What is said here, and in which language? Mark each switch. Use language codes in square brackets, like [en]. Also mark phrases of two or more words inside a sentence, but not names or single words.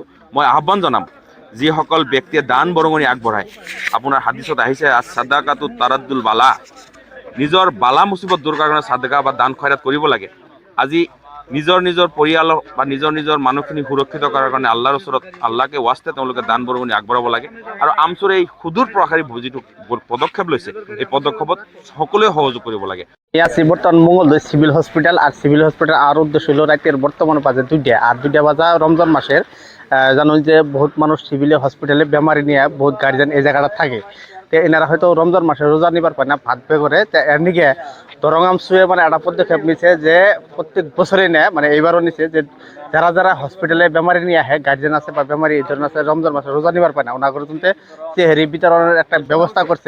[as] মই আহ্বান জনাম যিসকল ব্যক্তিয়ে দান বৰঙণি আগবঢ়ায়, আপোনাৰ হাদিছত আহিছে [ar] صدقة ترد البلاء, [as] নিজৰ বালা মুচিবত দূৰ কৰাৰ কাৰণে সাদকা বা দান খয়ৰাত কৰিব লাগে। আজি নিজৰ পৰিয়ালক বা নিজৰ মানুহখিনি সুৰক্ষিত কৰাৰ কাৰণে আল্লাহৰ ওচৰত আল্লাহকে ৱাস্তে তেওঁলোকে দান বৰঙণি আগবঢ়াব লাগে। আৰু আমচুৰ এই সুদূৰ প্ৰসাৰী যিটো পদক্ষেপ লৈছে এই পদক্ষেপত সকলোৱে সহযোগ কৰিব লাগে। [bn] আছে বর্তমান মঙ্গলদৈ [en] civil hospital, [bn] আর [en] civil hospital [bn] আর উদ্দেশ্য হলো রাতের বর্তমানে বাজে 2টা, আর 2টা বাজা রমজান মাসের জানো যে বহুত মানুষ সিভিল হসপিটালে বেমারি নিয়ে বহুত গার্জিয়ান এই জায়গাটা থাকে। তো এনারা হয়তো রমজান মাসে রোজা নিবার পায় না, ভাত পে করে। তো এর নিকে দরং আমসুয়ে মানে একটা পদক্ষেপ নিছে যে প্রত্যেক বছরই নেয়, মানে এইবারও নিছে যে যারা হসপিটালে বেমারি নিয়ে আহে গার্জিয়ান আছে বা বেমারি এই ধরনের আছে রমজান মাসে রোজা নিবার পায় না, ওনাগুলো তুলতে চেহারি বিতরণের একটা ব্যবস্থা করছে।